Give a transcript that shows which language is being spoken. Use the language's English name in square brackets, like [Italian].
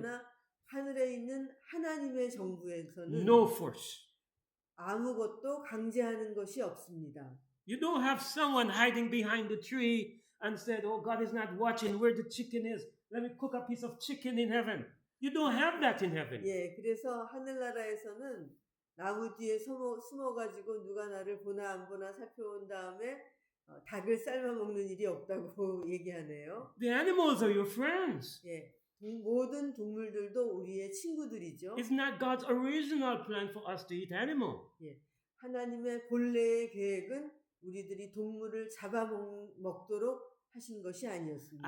[Korean] 그러나 하늘에 있는 하나님의 정부에서는 [English] no force. [Korean] 아무것도 강제하는 것이 없습니다. [English] You don't have someone hiding behind the tree and said, "Oh, God is not watching where the chicken is. Let me cook a piece of chicken in heaven." You don't have that in heaven. [Korean] 예, 그래서 하늘나라에서는 나무 뒤에 숨어가지고 누가 나를 보나 안 보나 살펴본 다음에 닭을 삶아 먹는 일이 없다고 얘기하네요. [English] The animals are your friends. [Korean] 예, 모든 동물들도 우리의 친구들이죠. [English] It's not God's original plan for us to eat animal. [Korean] 예, 하나님의 본래의 계획은 우리들이 동물을 잡아먹도록 하신 것이 아니었습니다.